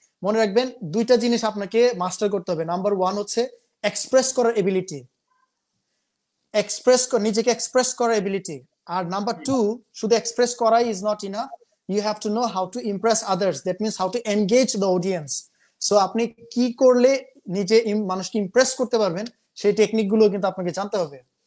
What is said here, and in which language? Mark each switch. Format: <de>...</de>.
<bn>মনে রাখবেন, দুইটা জিনিস আপনাকে মাস্টার করতে হবে। নাম্বার 1 হচ্ছে এক্সপ্রেস করার এবিলিটি, নিজেকে এক্সপ্রেস করার এবিলিটি। আর নাম্বার 2, শুধু এক্সপ্রেস করাই</bn> <en>Is not enough, you have to know how to impress others, that means how to engage the audience.</en> <bn>So আপনি কি করলে নিজে মানুষকে ইমপ্রেস করতে পারবেন, সেই টেকনিক গুলো কিন্তু আপনাকে জানতে হবে।</bn>